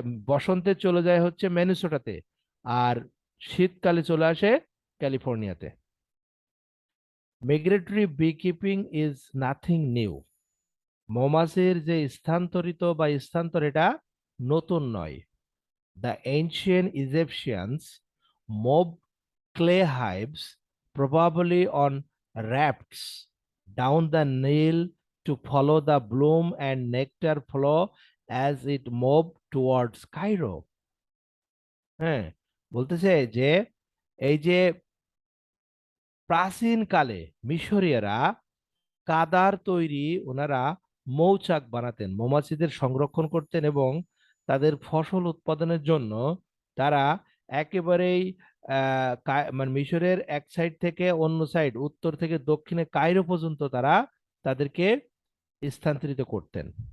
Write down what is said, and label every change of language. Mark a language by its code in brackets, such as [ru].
[bn] বসন্তে চলে যায় হচ্ছে মিনেসোটাতে, আর শীতকালে চলে আসে ক্যালিফোর্নিয়াতে। [en] Migratory bee keeping is nothing new. [bn] মৌমাছির যে স্থানান্তরিত বা স্থানান্তর, এটা নতুন নয়। [en] The ancient Egyptians moved clay hives, probably on rafts, down the Nile to follow the bloom and nectar flow as it moved towards Cairo. [bn] হ্যাঁ, বলতেছে যে এই যে প্রাচীন কালে মিশরীয়রা কাদার তৈরি ওনারা মৌচাক বানাতেন, মৌমাছিদের সংরক্ষণ করতেন, এবং তাদের ফসল উৎপাদনের জন্য তারা একেবারেই মানে মিশরের এক সাইড থেকে অন্য সাইড, উত্তর থেকে দক্ষিণে কায়রো পর্যন্ত তারা তাদেরকে স্থানান্তরিত করতেন।